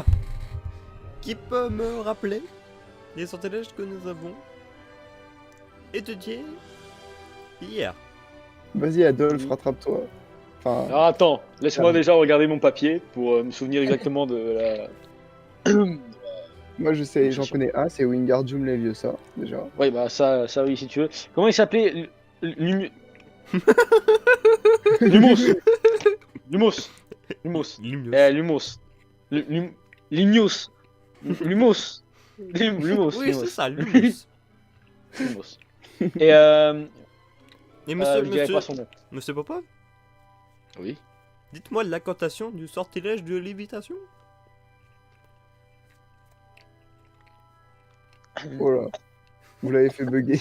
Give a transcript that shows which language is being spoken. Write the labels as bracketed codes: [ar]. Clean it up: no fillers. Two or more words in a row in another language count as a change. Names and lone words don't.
[fr] Qui peut me rappeler les sortilèges que nous avons étudiés hier? Vas-y Adolphe, rattrape-toi. Enfin, Alors attends, laisse-moi Ah. déjà regarder mon papier pour me souvenir exactement de la... moi je sais, j'en connais un, c'est Wingardium Leviosa, déjà. Oui, bah ça oui, si tu veux. Comment il s'appelait? Lumos. Lumos. Lumos. Lumios. Lumos. Lignos. Lumos. Lumos. Oui, c'est ça, Lumios. Lumos. Et Et monsieur, je dirais pas son nom. monsieur Popov, Oui. dites-moi l'incantation du sortilège de lévitation. Oh là, vous l'avez fait bugger.